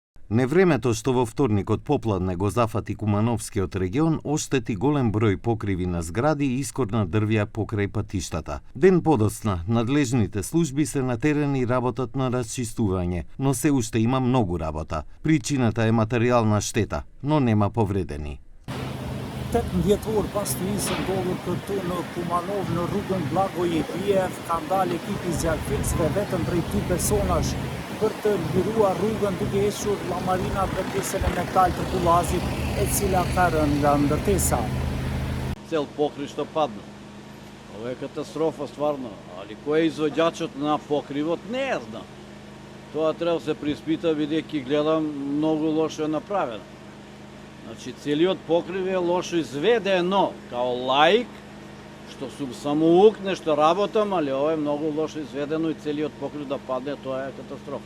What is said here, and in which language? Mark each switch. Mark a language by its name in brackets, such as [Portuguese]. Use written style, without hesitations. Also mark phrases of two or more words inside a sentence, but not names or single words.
[Macedonian] Невремето што во вторникот попладне го зафати Кумановскиот регион оштети голем број покриви на згради и искорна дрвја покрај патиштата. Ден подоцна, надлежните служби се на терен и работат на расчистување, но се уште има многу работа. Причината е материјална штета, но нема повредени. [Albanian] 18 orë pas të nisë ndodhur këtu në Kumanov në rrugën Blagojevijev, kanë dalë ekipi zjarfikësve vetëm prej 2 personash për të liruar rrugën duke hequr llamarina dhe pjesën e metal të kullazit e cila ka rënë nga ndërtesa. [Macedonian] Цел покривишта падна. [Serbian] Ovo je katastrofa stvarno, ali ko je izvođačот [Macedonian] на покривот не зна. Тоа треба да се приспита бидејќи гледам многу лошо е направено. Значи, целиот покрив е лошо изведено, као лаик, што сум самоук, нешто работам, али ова е многу лошо изведено и целиот покрив да падне, тоа е катастрофа.